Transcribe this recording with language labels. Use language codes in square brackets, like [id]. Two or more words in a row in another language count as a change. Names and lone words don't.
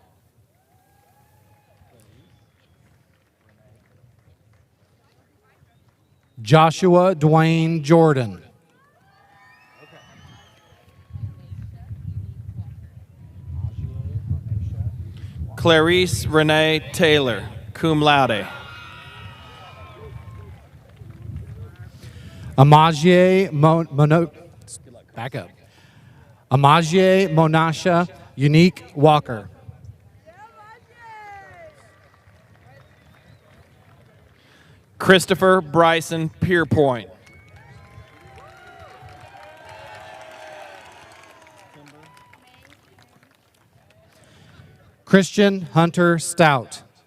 [en] Joshua Dwayne Jordan. Clarice Renee Taylor, [la] cum laude. [en] Amaje Amaje Monasha Unique Walker. Christopher Bryson Pierpoint. Christian Hunter Stout.